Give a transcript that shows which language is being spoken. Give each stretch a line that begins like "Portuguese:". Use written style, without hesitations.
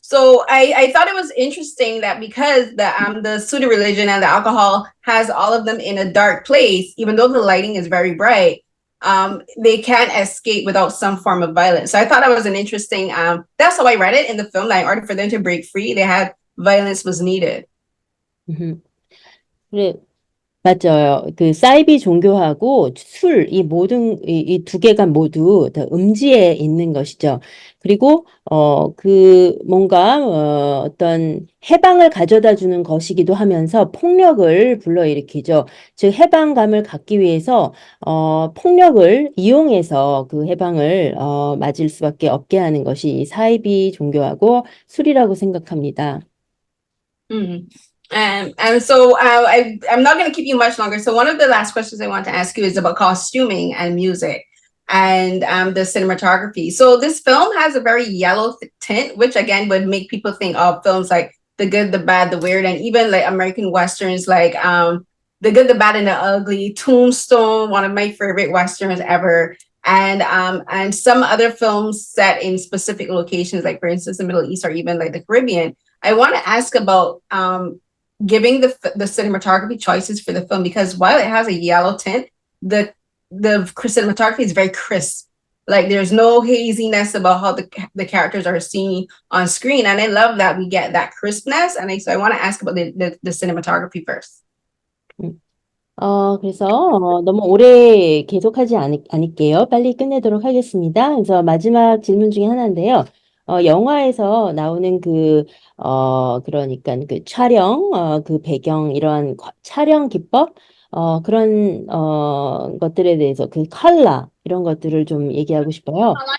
English: So I thought it was interesting that because the pseudo religion and the alcohol has all of them in a dark place, even though the lighting is very bright, they can't escape without some form of violence. So I thought that was an interesting. That's how I read it in the film. That in order for them to break free, they had violence was needed.
Korean: 그래, 맞아요. 그 사이비 종교하고 술, 이 모든, 이 두 개가 모두 다 음지에 있는 것이죠. 그리고, 뭔가, 어떤 해방을 가져다 주는 것이기도 하면서 폭력을 불러일으키죠. 즉, 해방감을 갖기 위해서, 폭력을 이용해서 그 해방을, 맞을 수밖에 없게 하는 것이 이 사이비 종교하고 술이라고 생각합니다.
English: And so I'm not going to keep you much longer. So one of the last questions I want to ask you is about costuming and music and the cinematography. So this film has a very yellow tint, which again would make people think of films like The Good, the Bad, the Weird, and even like American Westerns like The Good, the Bad, and the Ugly, Tombstone, one of my favorite Westerns ever. And some other films set in specific locations, like for instance, the Middle East or even like the Caribbean. I want to ask about giving the cinematography choices for the film, because while it has a yellow tint, the cinematography is very crisp. Like there's no haziness about how the characters are seen on screen, and I love that we get that crispness. And so I want to ask about the cinematography first.
Korean: 그래서 너무 오래 계속하지 않을게요. 빨리 끝내도록 하겠습니다. 그래서 마지막 질문 중에 하나인데요. 영화에서 나오는 그러니까 그 촬영, 그 배경, 이러한 촬영 기법, 그런, 것들에 대해서 그 컬러, 이런 것들을 좀 얘기하고 싶어요.